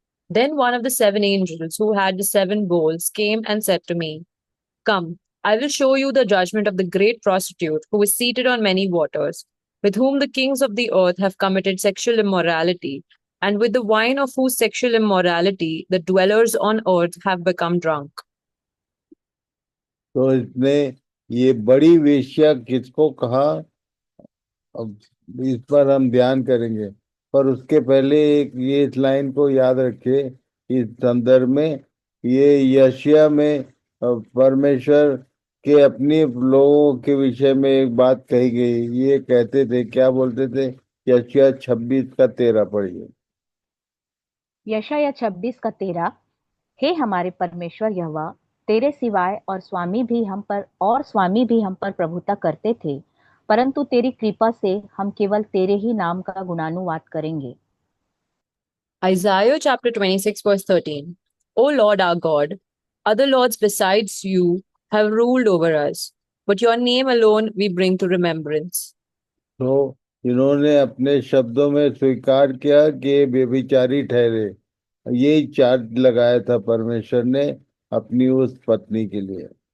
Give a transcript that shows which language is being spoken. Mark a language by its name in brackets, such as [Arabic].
[English] Then one of the 7 angels who had the 7 bowls came and said to me, Come, I will show you the judgment of the great prostitute who is seated on many waters, with whom the kings of the earth have committed sexual immorality, and with the wine of whose sexual immorality the dwellers on earth have become drunk. [Hindi] तो इसने ये बड़ी वेश्या किसको कहा, अब इस पर हम ध्यान करेंगे। पर उसके पहले एक ये इस लाइन को याद रखे, इस संदर्भ में ये यशायाह में परमेश्वर के अपने लोगों के विषय में एक बात कही गई। ये कहते थे, क्या बोलते थे? यशायाह 26 का 13 पढ़िए। यशायाह 26 का 13। हे हमारे परमेश्वर यहोवा, तेरे सिवाय स्वामी भी हम पर प्रभुता करते थे, परंतु तेरी कृपा से हम केवल तेरे ही नाम का गुणानुवाद करेंगे। [English] Isaiah chapter 26, verse 13. O Lord our God, other lords besides you have ruled over us, but your name alone we bring to remembrance. [Hindi] तो इन्होंने अपने शब्दों में स्वीकार किया कि ये व्यभिचारी ठहरे। यही चार्ज लगाया था परमेश्वर ने अपनी उस पत्नी के लिए।